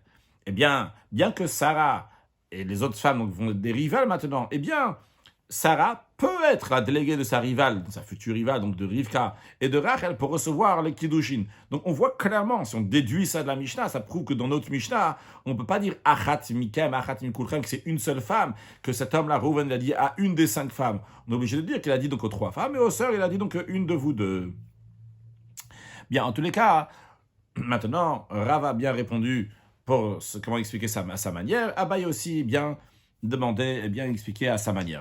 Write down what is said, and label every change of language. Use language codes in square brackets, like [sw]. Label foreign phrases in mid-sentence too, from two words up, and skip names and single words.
[fr] Eh bien que Sarah et les autres femmes donc, vont être des rivales maintenant, eh bien Sarah peut être la déléguée de sa rivale, de sa future rivale, donc de Rivka et de Rachel, pour recevoir les kiddushin. Donc on voit clairement, si on déduit ça de la Mishnah, ça prouve que dans notre Mishnah, on ne peut pas dire [he] אחת מכם, אחת מכולכם, [fr] que c'est une seule femme, que cet homme-là, Rouven, l'a dit à une des 5 femmes. On est obligé de dire qu'il a dit donc aux 3 femmes, et aux sœurs, il a dit donc une de vous deux. Bien, en tous les cas, maintenant, Rav a bien répondu pour comment expliquer ça à sa manière. Abaye aussi bien demandé et bien expliqué à sa manière.